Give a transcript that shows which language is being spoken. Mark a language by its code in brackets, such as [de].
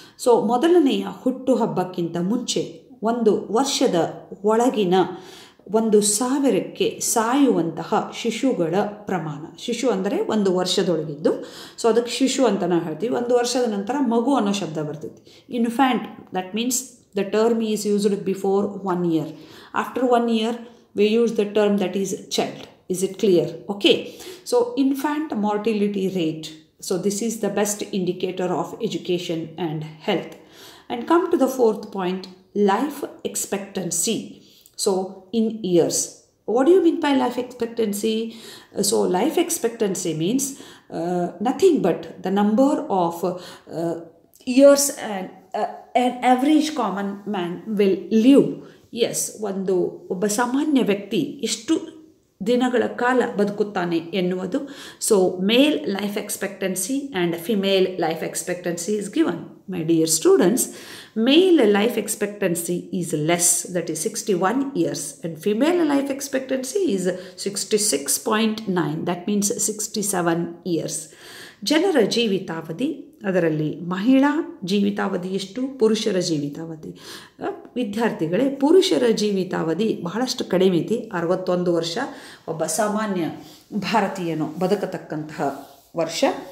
[kn] So ಮೊದಲನೆಯ ಹುಟ್ಟುಹಬ್ಬಕ್ಕಿಂತ ಮುಂಚೆ ಒಂದು ವರ್ಷದ ಒಳಗಿನ 1000ಕ್ಕೆ ಸಾಯುವಂತಹ ಶಿಶುಗಳ ಪ್ರಮಾಣ. ಶಿಶು ಅಂದರೆ ಒಂದು ವರ್ಷದೊಳಗಿದ್ದು, ಸೊ ಅದಕ್ಕೆ ಶಿಶು ಅಂತ ನಾವು ಹೇಳ್ತೀವಿ. ಒಂದು ವರ್ಷದ ನಂತರ ಮಗು ಅನ್ನೋ ಶಬ್ದ ಬರ್ತೈತಿ. [en] Infant, that means the term is used before 1 year. After 1 year we use the term that is child. Is it clear? Okay, so infant mortality rate, so this is the best indicator of education and health. And come to the fourth point, life expectancy. So in years, what do you mean by life expectancy? So life expectancy means nothing but the number of years an average common man will live. [kn] Yes, ಒಬ್ಬ ಸಾಮಾನ್ಯ ವ್ಯಕ್ತಿ ಎಷ್ಟು ದಿನಗಳ ಕಾಲ ಬದುಕುತ್ತಾನೆ ಎನ್ನುವುದು. [en] So male life expectancy and female life expectancy is given. My dear students, male life expectancy is less, that is 61 years, and female life expectancy is 66.9, that means 67 years. [kn] ಜನರ ಜೀವಿತಾವಧಿ, ಅದರಲ್ಲಿ ಮಹಿಳಾ ಜೀವಿತಾವಧಿ ಎಷ್ಟು, ಪುರುಷರ ಜೀವಿತಾವಧಿ. ವಿದ್ಯಾರ್ಥಿಗಳೇ, ಪುರುಷರ ಜೀವಿತಾವಧಿ ಬಹಳಷ್ಟು ಕಡಿಮೆ ಐತಿ, 61 ವರ್ಷ ಒಬ್ಬ ಸಾಮಾನ್ಯ ಭಾರತೀಯನು ಬದುಕತಕ್ಕಂತಹ ವರ್ಷ.